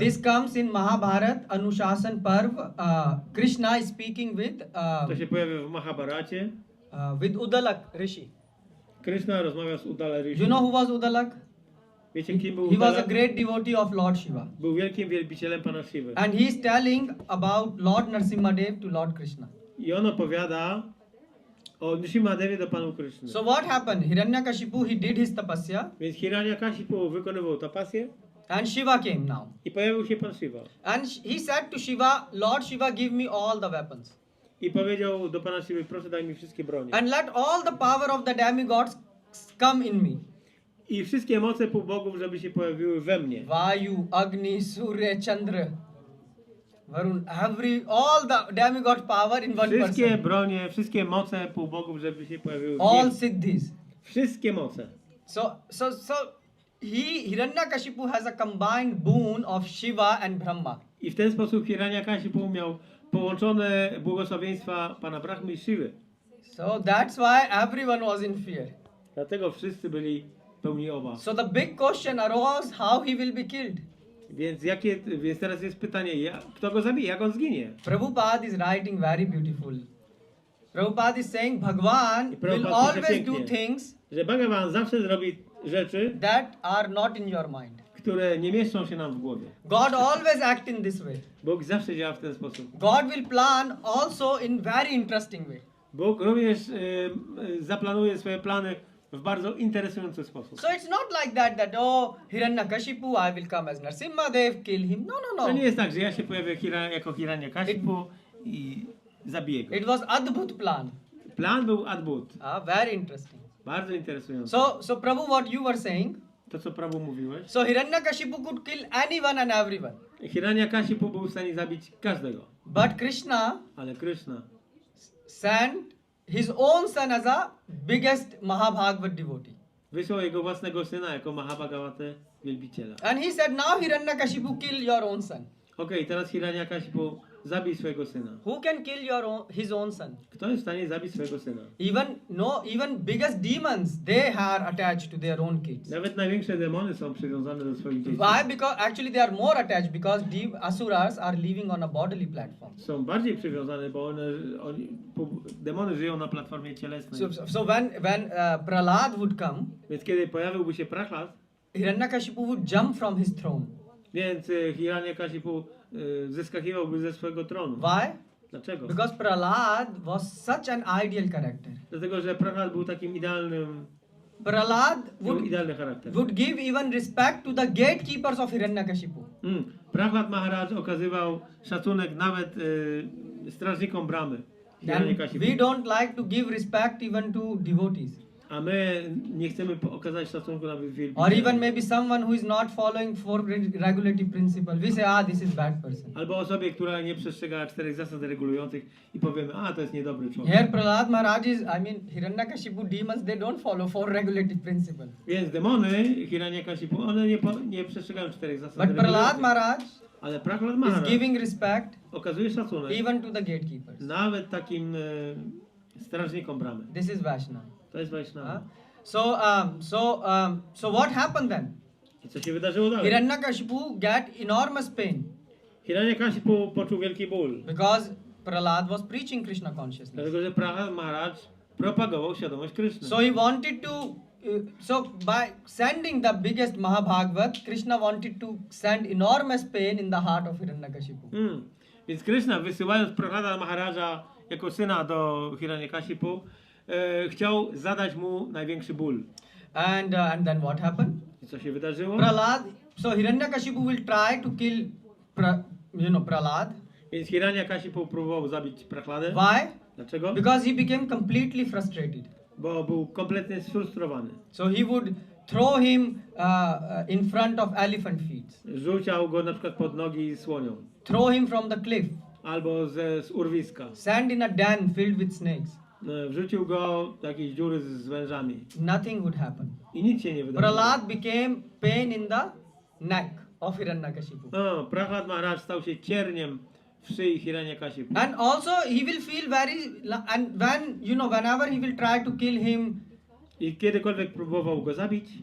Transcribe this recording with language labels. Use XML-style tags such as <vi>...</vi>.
<en>This comes in Mahabharat Anushasan Parv. Krishna is speaking</en> <pl>To się pojawia w Mahabharacie.</pl> <en>with Udalak Rishi.</en> <pl>Krishna rozmawia z Udala Rishi.</pl> <en>You know who was Udalak?</en> <pl>Wiecie, kim był</pl> <en>He was a</en> <pl>Udalak?</pl> <en>great devotee of Lord Shiva.</en> <pl>Był wielkim wielbicielem Pana Shiwy.</pl> <en>And he is telling about Lord Nrsimhadeva to Lord Krishna.</en> <pl>I on opowiada o Nrsimhadewie do Panu Krishny.</pl> <en>So what happened? Hiranyakashipu, he did his tapasya</en> <pl>Więc Hiranyakashipu wykonywał tapasję</pl> <en>and Shiva came now.</en> <pl>i pojawił się Pan Shiva.</pl> <en>And he said to Shiva, Lord Shiva, give me all the weapons.</en> <pl>I powiedział do Pana Shiwy, proszę daj mi wszystkie bronie.</pl> <en>And let all the power of the demigods come in me.</en> <pl>I wszystkie moce półbogów, żeby się pojawiły we mnie.</pl> <en>Vayu, Agni, Surya, Chandra, Varun, all the demigod power in one</en> <pl>Wszystkie</pl> <en>person.</en> <pl>bronie, wszystkie moce półbogów, żeby się pojawiły w</pl> <en>All</en> <pl>mnie.</pl> <en>siddhis.</en> <pl>Wszystkie moce.</pl> <en>So Hiranyakashipu has a combined boon of Shiva and Brahma.</en> <pl>I w ten sposób Hiranyakashipu miał połączone błogosławieństwa Pana Brahmy i Shiwy.</pl> <en>So that's why everyone was in fear.</en> <pl>Dlatego wszyscy byli pełni obaw.</pl> <en>So the big question arose how he will be killed.</en> <pl>Więc teraz jest pytanie, kto go zabije, jak on zginie?</pl> <en>Prabhupada is writing very beautiful. Prabhupada is saying Bhagwan will</en> <pl>Prabhupada</pl> <en>always</en> <pl>pisze</pl> <en>do</en> <pl>pięknie,</pl> <en>things</en> <pl>że Bhagavan zawsze zrobi rzeczy,</pl> <en>that are not in your mind.</en> <pl>które nie mieszczą się nam w głowie.</pl> <en>God always act in this way.</en> <pl>Bóg zawsze działa w ten sposób.</pl> <en>God will plan also in very interesting way.</en> <pl>Bóg również zaplanuje swoje plany w bardzo interesujący sposób.</pl> <en>So it's not like that Hiranyakashipu, I will come as Nrsimhadeva, kill him. No.</en> <pl>To nie jest tak, że ja się pojawię jako Hiranyakashipu i zabiję go.</pl> <en>It was Adbhut plan.</en> <pl>Plan był Adbut.</pl> <en>Very interesting.</en> <pl>Bardzo interesujący.</pl> <en>So Prabhu, what you were saying?</en> <pl>To, co Prabhu mówiłeś.</pl> <en>So Hiranyakashipu could kill anyone and everyone.</en> <pl>Hiranyakashipu był w stanie zabić każdego.</pl> <en>But Krishna</en> <pl>Ale Krishna</pl> <en>sent his own son as a biggest Mahabhagavad devotee.</en> <pl>wysłał jego własnego syna jako Mahabhagavata wielbiciela.</pl> <en>And he said, now Hiranyakashipu, kill your own son.</en> <pl>Okej, teraz Hiranyakashipu zabij swojego syna.</pl> <en>Who can kill his own son?</en> <pl>Kto jest w stanie zabić swojego syna?</pl> <en>Even biggest demons, they are attached to their own kids.</en> <pl>Nawet największe demony są przywiązane do swoich dzieci.</pl> <en>Why? Because actually they are more attached because asuras are living on a bodily platform.</en> <pl>Są bardziej przywiązane, bo demony żyją na platformie cielesnej.</pl> <en>So when Prahlad would come,</en> <pl>Więc kiedy pojawiłby się Prahlad,</pl> <en>Hiranyakashipu would jump from his throne.</en> <pl>więc Hiranyakashipu zeskakiwałby ze swojego tronu.</pl> <en>Why?</en> <pl>Dlaczego?</pl> <en>Because Prahlad was such an ideal character.</en> <pl>Dlatego, że Prahlad był takim idealnym</pl> <en>Prahlad</en> <pl>Miał idealny charakter.</pl> <en>would give even respect to the gatekeepers of Hiranyakashipu.</en> <pl>Prahlad Maharaj okazywał szacunek nawet strażnikom bramy.</pl> <en>And</en> <pl>Hiranyakashipu.</pl> <en>we don't like to give respect even to devotees.</en> <pl>A my nie chcemy okazać szacunku nawet</pl> <en>Or</en> <pl>wielbicielom.</pl> <en>even maybe someone who is not following four regulative principles. We say, this is bad person.</en> <pl>Albo osobie, która nie przestrzega 4 zasad regulujących i powiemy, to jest niedobry człowiek.</pl> <en>Here Prahlad Maharaj is, Hiranyakashipu demons, they don't follow four regulative principles.</en> <pl>Więc demony Hiranyakashipu, one nie przestrzegają 4 zasad</pl> <en>But Prahlad</en> <pl>regulujących.</pl> <en>Maharaj</en> <pl>Ale Prahlad</pl> <en>is</en> <pl>Maharaj</pl> <en>giving respect</en> <pl>okazuje szacunek</pl> <en>even to the gatekeepers.</en> <pl>nawet takim strażnikom bramy.</pl> <en>This is Vaishnava.</en> <pl>To jest Vaishnava.</pl> <en>So what happened then?</en> <pl>I co się wydarzyło dalej?</pl> <en>Hiranyakashipu got enormous pain</en> <pl>Hiranyakashipu poczuł wielki ból,</pl> <en>because Prahlad was preaching Krishna consciousness.</en> <pl>dlatego że Prahlad Maharaj propagował świadomość Kryszny.</pl> <en>So he wanted to, so by sending the biggest Mahabhagavat, Krishna wanted to send enormous pain in the heart of Hiranyakashipu.</en> <pl>Więc Kryszna, wysyłając Prahlada Maharaja jako syna do Hiranyakashipu, chciał zadać mu największy ból.</pl> <en>And then what happened?</en> <pl>I co się wydarzyło?</pl> <en>So Hiranyakashipu will try to kill Prahlad.</en> <pl>Więc Hiranyakashipu próbował zabić Prahladę.</pl> <en>Why?</en> <pl>Dlaczego?</pl> <en>Because he became completely frustrated.</en> <pl>Bo był kompletnie sfrustrowany.</pl> <en>So he would throw him in front of elephant feet.</en> <pl>Rzucał go na przykład pod nogi słoniom.</pl> <en>Throw him from the cliff.</en> <pl>Albo z urwiska.</pl> <en>Send in a den filled with snakes.</en> <pl>Wrzucił go do jakiejś dziury z wężami.</pl> <en>Nothing would happen.</en> <pl>I nic się nie wydarzyło.</pl> <en>Prahlad became pain in the neck of Hiranyakashipu.</en> <pl>Prahlad Maharaj stał się cierniem w szyi Hiranyakashipu.</pl> <en>And also he will feel and whenever he will try to kill him,</en> <pl>I kiedykolwiek próbował go zabić,</pl>